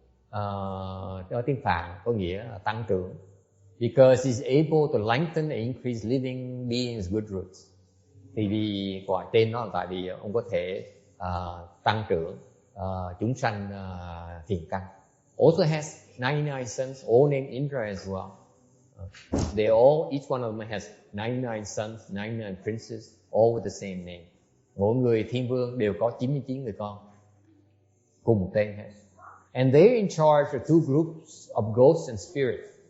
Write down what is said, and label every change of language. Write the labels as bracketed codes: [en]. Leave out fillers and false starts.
[vi] Ở tiếng Phạn có nghĩa là tăng trưởng, [en] because he's able to lengthen and increase living beings' good roots. [vi] Thì vì gọi tên nó là tại vì ông có thể tăng trưởng chúng sanh thiện căn. [en] Also has 99 sons, all named Indra as well. Each one of them has 99 sons, 99 princes, all with the same name. [vi] Mỗi người thiên vương đều có 99 người con, cùng một tên hết. [en] And they're in charge of two groups of ghosts and spirits.